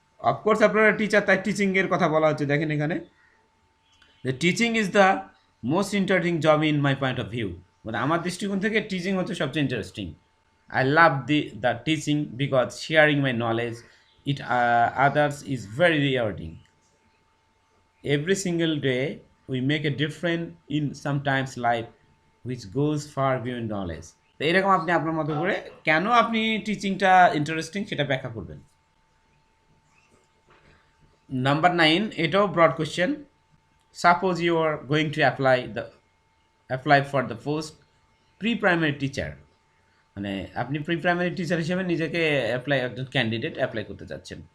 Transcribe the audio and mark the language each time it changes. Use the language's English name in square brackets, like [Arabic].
[Bangla] Of course আপনারা teacher, তাই টিচিংয়ের কথা বলা হচ্ছে। দেখেন এখানে [English] the teaching is the most interesting job in my point of view, [Bangla] মানে আমার দৃষ্টিকোণ থেকে টিচিং হচ্ছে সবচেয়ে interesting. [English] I love the teaching because sharing my knowledge it others is very rewarding. Every single day we make a difference in sometimes life which goes far beyond knowledge. [Bangla] তো এরকম আপনি আপনার মতো করে কেন আপনি টিচিংটা ইন্টারেস্টিং সেটা ব্যাখ্যা করবেন। নাম্বার 9, এটাও broad question. [English] suppose you are going to apply for the post pre primary teacher, [Bangla] মানে আপনি প্রি প্রাইমারি টিচার হিসেবে নিজেকে একজন ক্যান্ডিডেট অ্যাপ্লাই করতে চাচ্ছেন।